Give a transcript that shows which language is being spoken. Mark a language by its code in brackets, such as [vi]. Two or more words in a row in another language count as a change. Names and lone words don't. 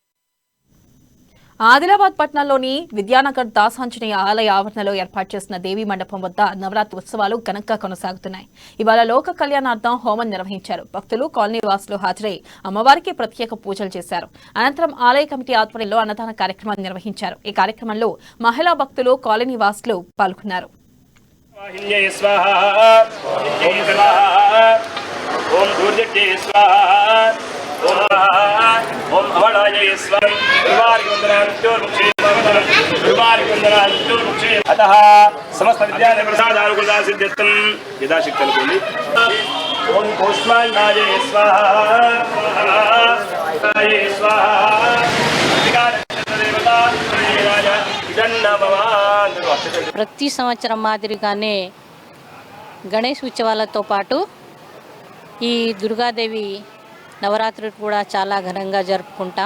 [te] ఆదిలాబాద్ పట్టణంలోని విద్యానగర్ దాసాంజనేయ ఆలయ ఆవరణలో ఏర్పాటు చేసిన దేవీ మండపం వద్ద నవరాత్రి ఉత్సవాలు ఘనంగా కొనసాగుతున్నాయి. ఇవాళ లోక కళ్యాణార్థం హోమం నిర్వహించారు. భక్తులు, కాలనీ వాసులు హాజరై అమ్మవారికి ప్రత్యేక పూజలు చేశారు. అనంతరం ఆలయ కమిటీ ఆధ్వర్యంలో అన్నదాన కార్యక్రమాన్ని నిర్వహించారు. ఈ కార్యక్రమంలో మహిళా భక్తులు, కాలనీ వాసులు పాల్గొన్నారు. [sa] अतः समस्त विद्यालय प्रसादानुकूलता सिद्ध्यर्थं यथाशक्ति अनुकूली ओम कौष्माण्डाय स्वाहा [te] ప్రతి సంవత్సరం మాదిరిగానే గణేష్ ఉత్సవాలతో పాటు ఈ దుర్గాదేవి నవరాత్రులు కూడా చాలా ఘనంగా జరుపుకుంటాం.